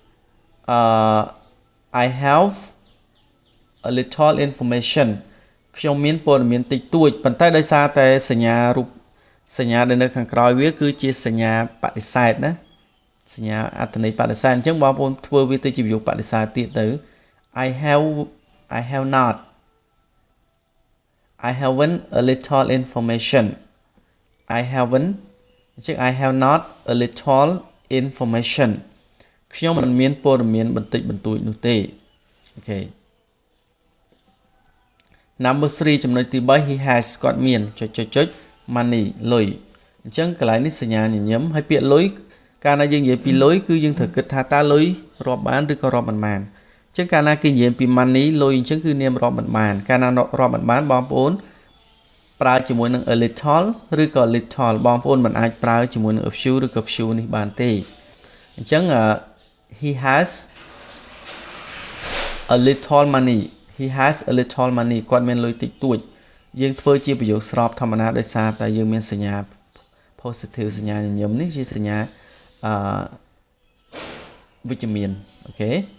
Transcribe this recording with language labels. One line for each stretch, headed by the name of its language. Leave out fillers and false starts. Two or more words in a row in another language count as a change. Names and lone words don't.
English: I have a little information
Khmer: ខ្ញុំមានព័ត៌មានតិចតួចប៉ុន្តែដោយសារតែសញ្ញារូបសញ្ញាដែលនៅខាងក្រោយវាគឺជាសញ្ញាបដិសេធណាសញ្ញាអត្ថន័យបដិសេធអញ្ចឹងបងប្អូនធ្វើវាទៅជាប្រយោគបដិសេធទៀតទៅ
English: I have not I haven't a little information I haven't
Khmer: អញ្ចឹង
English: I have not a little information
Khmer: ខ្ញុំមិនមានព័ត៌មានបន្តិចបន្តួចនោះទេអូខេ number 3ចំណុចទី3
English: he has
Khmer: គាត់មានចុច money លុយអញ្ចឹងកន្លែងនេះសញ្ញាញញឹមហើយពាក្យលុយកាលណាយើងនិយាយពីលុយគឺយើងត្រូវគិតថាតើលុយរាប់បានឬក៏រាប់មិនបានអញ្ចឹងកាលណាគេនិយាយពី money លុយអញ្ចឹងគឺនាមរាប់មិនបានកាលណារាប់មិនបានបងប្អូនប្រើជាមួយនឹង
English: a little
Khmer: ឬក៏ little បងប្អូនមិនអាចប្រើជាមួយនឹង
English: a few
Khmer: ឬក៏ few នេះបានទេអញ្ចឹង
English: he has a little money he has a little money
Khmer: គាត់មានលុយតិចតួចយើងធ្វើជាប្រយោគស្របធម្មតាដោយសារតែយើងមានសញ្ញា positive សញ្ញាញញឹមនេះជាសញ្ញាវិជ្ជមានអូខេ